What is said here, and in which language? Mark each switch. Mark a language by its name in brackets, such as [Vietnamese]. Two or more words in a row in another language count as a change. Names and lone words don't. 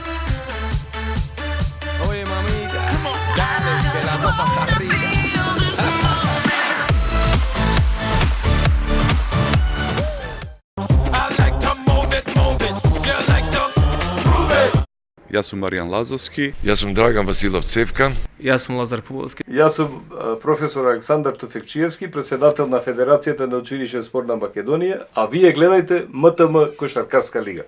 [Spanish] Oye mamita, dale que la cosa está arriba. [Macedonian] Јас сум Маријан Лазовски. Јас сум Драган Василов Цевкан. Јас сум Лазар Пуловски. Јас сум професор Александар Туфекчиевски, председател на Федерацијата на училишен спорт на Македонија, а вие гледајте МТМ Кошаркарска лига.